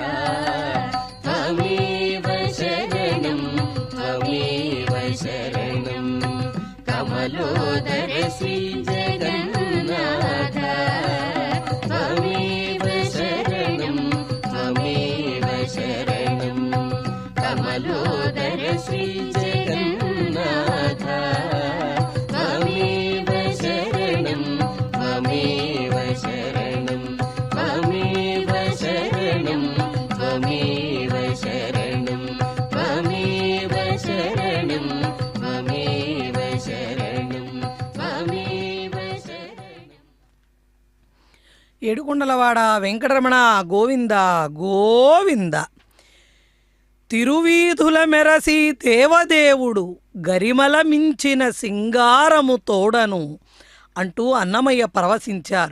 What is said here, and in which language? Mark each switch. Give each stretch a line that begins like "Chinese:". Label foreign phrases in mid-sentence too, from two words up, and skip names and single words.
Sanskrit: త్వమేవ శరణం త్వమేవ శరణం కమలోదర శ్రీ జగన్నాథ. త్వమేవ శరణం త్వమేవ శరణం కమలోదర శ్రీ జగన్నాథ. త్వమేవ శరణం త్వమేవ శరణం త్వమేవ శరణం త్వమేవ శరణం త్వమేవ శరణం త్వమేవ శరణం త్వమేవ శరణం.
Telugu: ఏడుకొండలవాడ వెంకటరమణ గోవింద గోవింద. తిరువీధుల మెరసి దేవదేవుడు గరిమల మించిన సింగారము తోడను అంటూ అన్నమయ్య పరవశించారు.